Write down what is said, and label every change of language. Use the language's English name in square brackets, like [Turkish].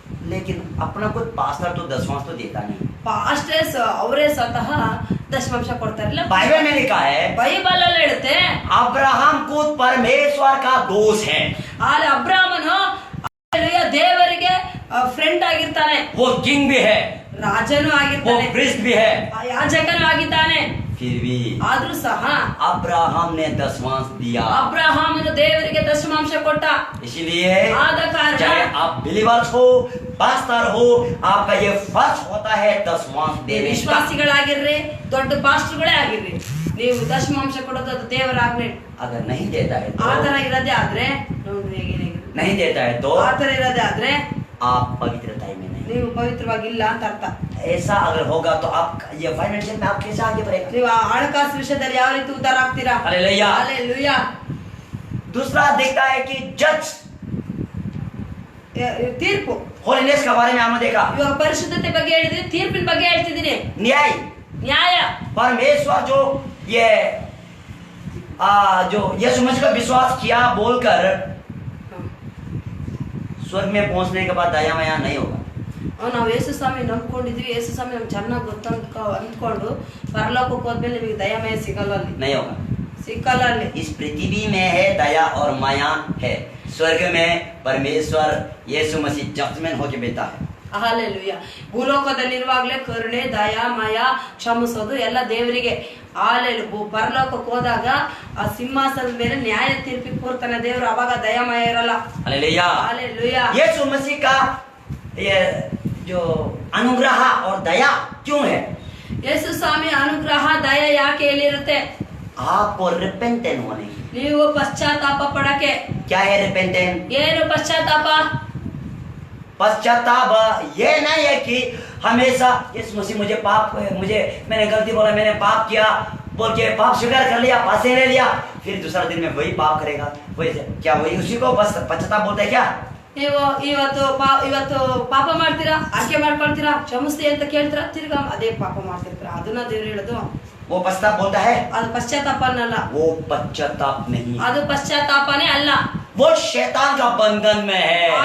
[Hindi] लेकिन अपना कोई पास्टर तो दसवां तो देता नहीं। [Kannada] ಪಾಸ್ಟರ್ಸ್ ಅವರೇ ಸ್ವತಃ ದಶಮಾಂಶ ಕೊಡ್ತಾ ಇರಲಿಲ್ಲ. [Hindi] बाइबल में लिखा है [Kannada] ಬೈಬಲ್ ಅಲ್ಲಿ ಹೇಳುತ್ತೆ [Hindi] अब्राहम को परमेश्वर का दोस्त है। [Kannada] ಅಲ್ಲಿ ಅಬ್ರಾಮನು ಹಾಲೆಲೂಯ ದೇವರಿಗೆ ಫ್ರೆಂಡ್ ಆಗಿರ್ತಾನೆ. [Hindi] वो किंग भी है, [Kannada] ರಾಜನು [Hindi] वो [Kannada] ಆಗಿರ್ತಾನೆ, [Hindi] प्रीस्ट भी है, [Kannada] ಯಾಜಕನು ಆಗಿದ್ದಾನೆ. [Hindi] फिर भी [Kannada] ಆದ್ರೂ ಸಹ [Hindi] अब्राहम ने दसवांश दिया। [Kannada] ಅಬ್ರಹಾಮನು ದೇವರಿಗೆ ದಶಮಾಂಶ ಕೊಟ್ಟ. [Hindi] इसलिए [Kannada] ಆದ ಕಾರಣ [Hindi] चाहे आप बिलीवर्स हो, पास्टर हो, आपका ये फर्ज होता है दसवांश देने का। [Kannada] ವಿಶ್ವಾಸಿಗಳಾಗಿರ್ರಿ, ದೊಡ್ಡ ಪಾಸ್ಟರ್ಗಳೇ ಆಗಿರ್ರಿ, ನೀವು ದಶಮಾಂಶ ಕೊಡೋದು ಅದು ದೇವರ ಆಜ್ಞೆ. [Hindi] अगर नहीं देता है [Kannada] ಆ [Hindi] तो [Kannada] ತರ ಇರೋದೇ ಆದ್ರೆ ನೋಡ್ರಿ ಹೇಗೇನಾಗಿದೆ. [Hindi] नहीं देता है तो [Kannada] ಆ ತರ ಇರೋದೇ ಆದ್ರೆ [Hindi] आप पवित्रता में नहीं। [Kannada] ನೀವು ಪವಿತ್ರವಾಗಿಲ್ಲ ಅಂತ ಅರ್ಥ. [Hindi] ऐसा अगर होगा तो आप ये फाइनेंशियल में आप कैसे आगे बढ़ेगा? [Kannada] ನೀವು ಆ ಹಣಕಾಸು ವಿಷಯದಲ್ಲಿ ಯಾವ ರೀತಿ ಉದ್ಧಾರ ಆಗ್ತೀರಾ? [Hindi] हालेलुया। [Kannada] ಹಾಲೆಲೂಯ. [Hindi] दूसरा देखता है कि जज [Kannada] ತೀರ್ಪು. [Hindi] होलीनेस के बारे में हमने देखा। [Kannada] ಇವಾಗ ಪರಿಶುದ್ಧತೆ ಬಗ್ಗೆ ಹೇಳಿದ್ವಿ, ತೀರ್ಪಿನ ಬಗ್ಗೆ ಹೇಳ್ತಿದ್ದೀನಿ. [Hindi] न्याय [Kannada] ನ್ಯಾಯ. [Hindi] परमेश्वर जो ये जो यीशु मसीह का विश्वास किया बोलकर स्वर्ग में पहुंचने के बाद दया माया नहीं होगा। [Kannada] ನಾವು ಯೇಸು ಸ್ವಾಮಿ ನಂಬ್ಕೊಂಡಿದ್ವಿ, ಯೇಸು ಸ್ವಾಮಿ ನಮ್ಗೆ ಚೆನ್ನಾಗಿ ಅಂದ್ಕೊಂಡು ಪರಲೋಕಕ್ಕೆ ಹೋದ್ಮೇಲೆ ನಿಮಗೆ ದಯಾಮಯ ಸಿಗಲ್ಲ, ಅಲ್ಲಿ [Hindi] नहीं होगा। [Kannada] ಸಿಕ್ಕಲ್ಲ. ಅಲ್ಲಿ [Hindi] इस पृथ्वी में है दया और माया है, स्वर्ग में परमेश्वर यीशु मसीह जजमेंट होके बैठा है। [Kannada] ಹಾಲೆಲೂಯ. ಭೂಲೋಕದಲ್ಲಿರುವಾಗಲೇ ಕರುಣೆ, ದಯಾ, ಮಯ, ಕ್ಷಮಿಸೋದು ಎಲ್ಲ ದೇವರಿಗೆ. ಪರಲೋಕಕ್ಕೆ ಹೋದಾಗ ಆ ಸಿಂಹಾಸನದ ಮೇಲೆ ನ್ಯಾಯ ತೀರ್ಪಿಗೆ ಕೂರ್ತಾನೆ ದೇವರು, ಅವಾಗ ದಯಾಮಯ ಇರಲ್ಲ. [Hindi] हालेलुया। [Kannada] ಹಾಲೆಲೂಯ. [Hindi] यीशु मसीह का ये जो अनुग्रह और दया क्यों है? [Kannada] ಯೇಸು ಸ್ವಾಮಿ ಅನುಗ್ರಹ ದಯ ಯಾಕೆ ಎಲ್ಲಿರುತ್ತೆ? [Hindi] आपको रिपेंटेंट होने की। [Kannada] ನೀವು ಪಶ್ಚಾತ್ತಾಪ ಪಡಕ್ಕೆ. [Hindi] क्या है रिपेंटेंट? [Kannada] ಏನು ಪಶ್ಚಾತ್ತಾಪ? [Hindi] पश्चाताप ये नहीं है कि हमेशा यीशु मसीह मैंने गलती बोला, मैंने पाप किया बोल के पाप स्वीकार कर लिया, फांसी ले लिया, फिर दूसरा दिन में वही पाप करेगा। वही क्या वही उसी को बस पश्चाताप बोलते हैं क्या? [Kannada] ನೀವು ಇವತ್ತು ಪಾಪ ಮಾಡ್ತೀರಾ, ಆಕೆ ಮಾಡ್ಕೊಳ್ತೀರಾ, ಕ್ಷಮಿಸ್ತಿ ಅಂತ ಕೇಳ್ತೀರಾ, ತಿರ್ಗಾ ಅದೇ ಪಾಪ ಮಾಡ್ತಿರ್ತೀರಾ. ಅದನ್ನ ದೇವ್ರು ಹೇಳೋದು. [Hindi] वो पश्चाताप बोलता है? [Kannada] ಅದು ಪಶ್ಚಾತ್ತಾಪ ಅನ್ನಲ್ಲ. [Hindi] वो पश्चाताप नहीं, [Kannada] ಅದು ಪಶ್ಚಾತ್ತಾಪನೇ ಅಲ್ಲ. [Hindi] वो शैतान का बंधन में है।